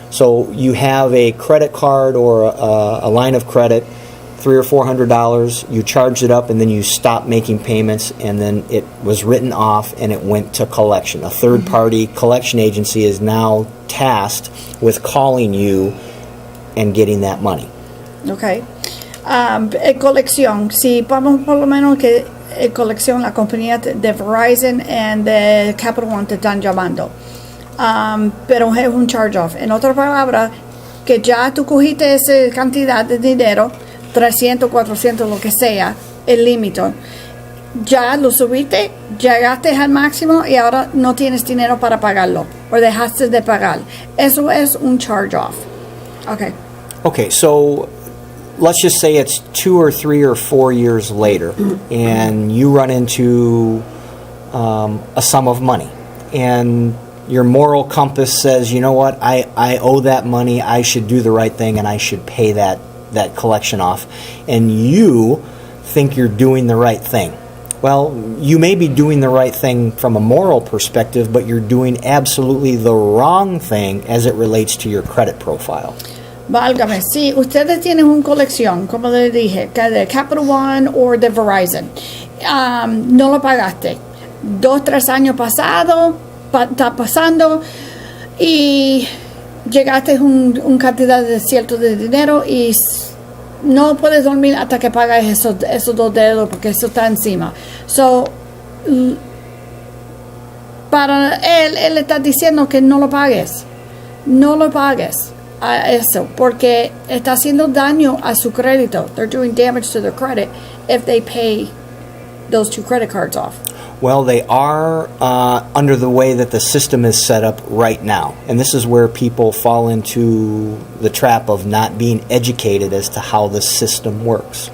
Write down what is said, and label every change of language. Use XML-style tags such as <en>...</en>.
<en>So you have a credit card or a line of credit, $300 or $400. You charged it up, and then you stopped making payments, and then it was written off, and it went to collection. A third-party collection agency is now tasked with calling you and getting that money.</en> <es>Okay. Colección. Si vamos por lo menos que colección, la compañía de Verizon y de Capital One te están llamando. Pero es un charge-off. En otras palabras, que ya tú cogiste esa cantidad de dinero, 300, 400, lo que sea, el límite. Ya lo subiste, llegaste al máximo y ahora no tienes dinero para pagarlo, o dejaste de pagar. Eso es un charge-off.</es> <en>Okay, so let's just say it's 2 or 3 or 4 years later, and you run into a sum of money, and your moral compass says, you know what, I owe that money, I should do the right thing, and I should pay that collection off, and you think you're doing the right thing. Well, you may be doing the right thing from a moral perspective, but you're doing absolutely the wrong thing as it relates to your credit profile.</en> <es>Válgame, si ustedes tienen una colección, como les dije, de Capital One o de Verizon, no lo pagaste. 2, 3 años pasados, está pasando, y llegaste a una cantidad de cierto de dinero y no puedes dormir hasta que pagas esos 2 dedos, porque eso está encima. So, para él está diciendo que no lo pagues. No lo pagues a eso, porque está haciendo daño a su crédito.</es> <en>They're doing damage to their credit if they pay those 2 credit cards off. Well, they are under the way that the system is set up right now. And this is where people fall into the trap of not being educated as to how the system works.</en>